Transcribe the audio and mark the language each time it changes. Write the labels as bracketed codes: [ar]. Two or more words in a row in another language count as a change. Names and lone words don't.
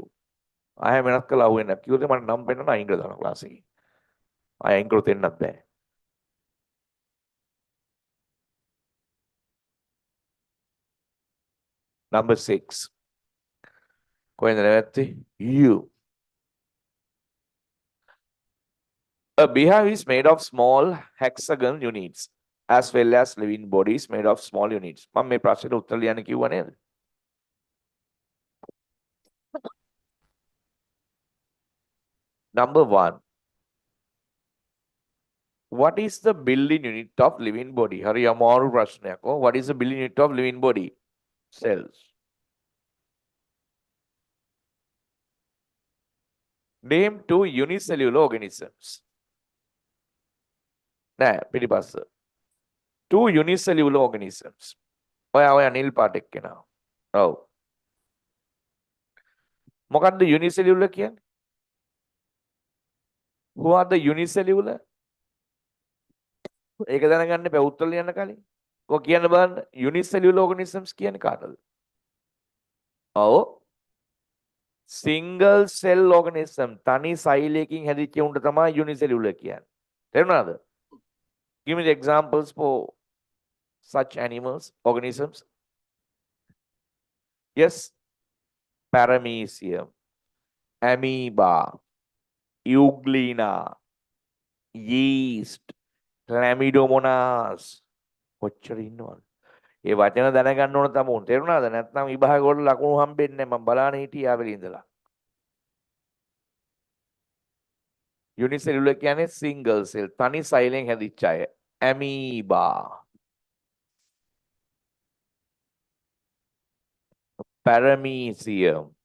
[si] ආයෙ වෙනස් කළා අහුවෙන්නේ නැහැ. කිව්වද මට නම් පෙන්නන අයින් කරලා දානවා ක්ලාස් එකේ. ආයෙ අයින් කරොත් එන්නත් බෑ. Number 6. කොහෙන්ද නැවැත්තේ? [en] You. A beehive is made of small hexagon units as well as living bodies made of small units. [si] මම මේ ප්‍රශ්නෙට උත්තර ලියන්න කිව්වා නේද? [en] Number 1. What is the building unit of living body? [si] හරි අමාරු ප්‍රශ්නයක්. [en] What is the building unit of living body? Cells. Name 2 unicellular organisms. [si] නෑ පිටිපස්ස. [en] 2 unicellular organisms. [si] ඔය නිල් පාට එක්කෙනා. ඔව්. මොකක්ද unicellular කියන්නේ? [en] Who are the unicellular? [si] ඒක දැනගන්න බෑ උත්තර ලියන්න කලින්. ඔය කියන්න බලන්න [en] unicellular organisms [si] කියන්නේ කාටද? ඔව්. [en] single cell organism [si] තනි සෛලයකින් හැදිච්ච උන්ට තමයි unicellular කියන්නේ. තේරුණාද? [en] Give me the examples for such animals, organisms. Yes. Paramecium, amoeba, euglena, yeast, chlamydomonas. [si] කොච්චර ඉන්නවද? ඒ වචන දැනගන්න ඕන තමුන්. තේරුණාද? නැත්නම් විභාග වල ලකුණු හම්බෙන්නේ නැහැ. මම බලාන හිටියේ ආවෙල ඉඳලා. Unicellular කියන්නේ [en] single cell [si] තනි සෛලෙන් හැදිච්ච අය. [en] Amoeba. Paramecium.